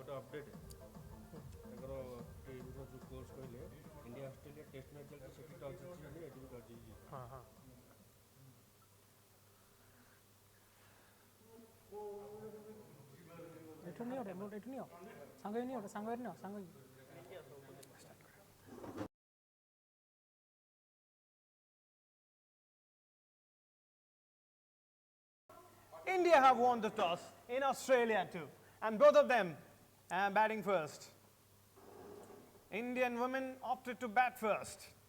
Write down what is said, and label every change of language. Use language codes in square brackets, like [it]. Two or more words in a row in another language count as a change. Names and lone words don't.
[hi] अपडेट है [or] ତାଙ୍କର ଏଇଗୁଡ଼ା ଯେଉଁ କୋର୍ସ କହିଲେ ଇଣ୍ଡିଆ ଅଷ୍ଟ୍ରେଲିଆ ଟେଷ୍ଟ ମ୍ୟାଚ୍ ଚାଲିଛି ସେଠି ଟସ୍ ଜିତିଛନ୍ତି ଏଠି ବି ଟସ୍ ଜିତିଛି। ହଁ ହଁ ଏଠୁ ନିଅ ରିମୋଟ୍ ଏଠୁ ନିଅ ସାଙ୍ଗ ନିଅ ସାଙ୍ଗ ନିଅ ସାଙ୍ଗ [en] India have won the toss in Australia too, and both of them batting first. Indian women opted to bat first.